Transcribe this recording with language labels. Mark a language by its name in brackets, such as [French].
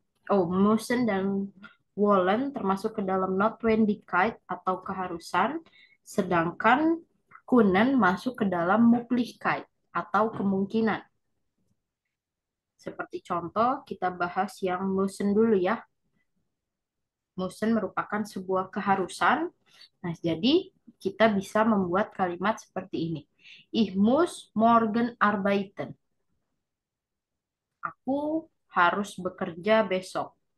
[Indonesian] Oh, müssen dan wollen termasuk ke dalam Notwendigkeit atau keharusan, sedangkan können masuk ke dalam Möglichkeit atau kemungkinan. Seperti contoh, kita bahas yang müssen dulu ya. Müssen merupakan sebuah keharusan. Nah, jadi kita bisa membuat kalimat seperti ini. [German] Ich muss morgen arbeiten. [Indonesian] Aku harus bekerja besok.